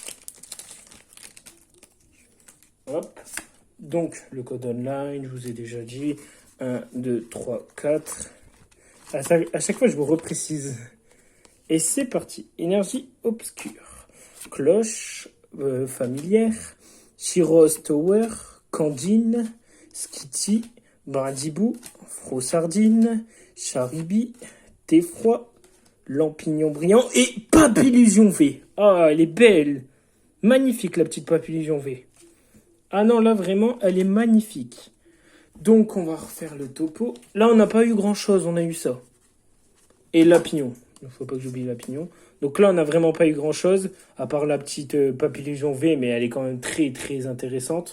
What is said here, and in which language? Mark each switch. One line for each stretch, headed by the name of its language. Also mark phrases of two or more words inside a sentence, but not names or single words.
French: Hop. Donc le code online, je vous ai déjà dit. 1, 2, 3, 4. À chaque fois je vous reprécise. Et c'est parti. Énergie obscure. Cloche familière. Chiros Tower. Candine. Skitty. Bradibou. Frossardine. Charibi. Theffroi. Lampignon brillant. Et Papillusion V. Ah, elle est belle. Magnifique la petite Papillusion V. Ah non, là vraiment, elle est magnifique. Donc on va refaire le topo. Là on n'a pas eu grand chose, on a eu ça. Et Lapignon. Il ne faut pas que j'oublie Lapignon. Donc là, on n'a vraiment pas eu grand-chose, à part la petite Papillusion V, mais elle est quand même très, très intéressante.